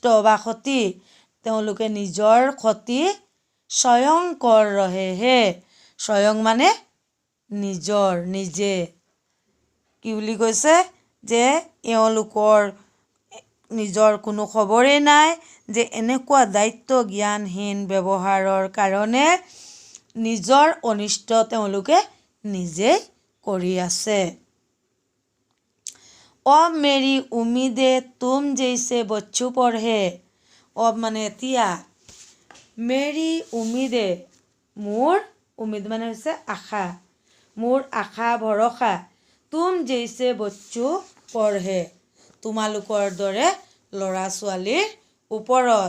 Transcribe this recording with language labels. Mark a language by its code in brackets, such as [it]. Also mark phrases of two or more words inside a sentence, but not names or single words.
[as] বা ক্ষতি, তেওঁলোকে নিজৰ ক্ষতি [hi] स्वयं कर रहे हैं, [as] স্বয়ং মানে নিজে কি বুলি কৈছে যে এওঁলোকৰ নিজৰ কোনো খবৰেই নাই যে এনেকুৱা দায়িত্ব জ্ঞানহীন ব্যৱহাৰৰ কাৰণে নিজৰ অনিষ্ট তেওঁলোকে নিজেই কৰি আছে। [hi] अब मेरी उम्मीदें तुम जैसे बच्चों पर है। [as] अब মানে এতিয়া [hi] मेरी उम्मीदें [as] মোৰ উম্মিদ মানে হৈছে আশা, মোৰ আশা ভৰসা [hi] तुम जैसे बच्चों पर [as] তোমালোকৰ দৰে ল'ৰা ছোৱালীৰ ওপৰত।